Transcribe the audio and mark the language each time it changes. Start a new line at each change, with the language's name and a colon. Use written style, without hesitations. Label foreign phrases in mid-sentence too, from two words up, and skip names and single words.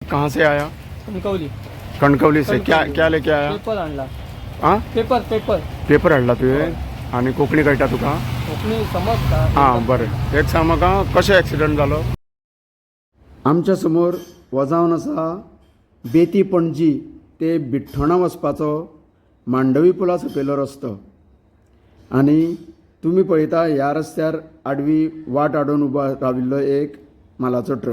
Hindi: कहाँ से आया? कणकवली। कणकवली से क्या क्या लेके आया?
Marathi: पेपर आणला।
Hindi: हाँ
English: पेपर पेपर
Konkani: पेपर हाडला तुवें आणि कोंकणी कळटा तुका? कोंकणी समजता। हां बरें एक सांग म्हाका कशें एक्सिडंट जालो? आमच्या समोर वजावन आसा बेती पणजी ते बिठ्ठोणा वचपाचो मांडवी पुला सकयलो रस्तो आनी तुमी पळयता ह्या रस्त्यार आडवी वाट आडोवन उबो राविल्लो एक मालाचो ट्रक।